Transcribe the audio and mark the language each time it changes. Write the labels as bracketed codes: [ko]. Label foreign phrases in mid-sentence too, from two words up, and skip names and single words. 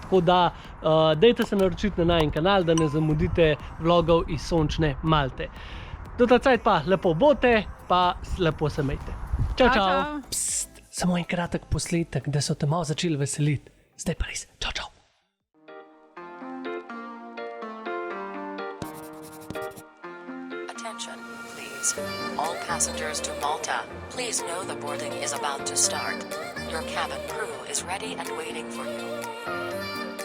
[sl] Tako da, dajte se naročiti na najin kanal, da ne zamudite vlogov iz sončne Malte. Do tacajt pa lepo bote, pa lepo se mejte. Čau, čau. Psst, samo en kratek posletek, da so te malo začeli veseliti. Zdaj pa res. Čau, čau. [en] Attention, please. All passengers to Malta, please know the boarding is about to start. Your cabin crew is ready and waiting for you.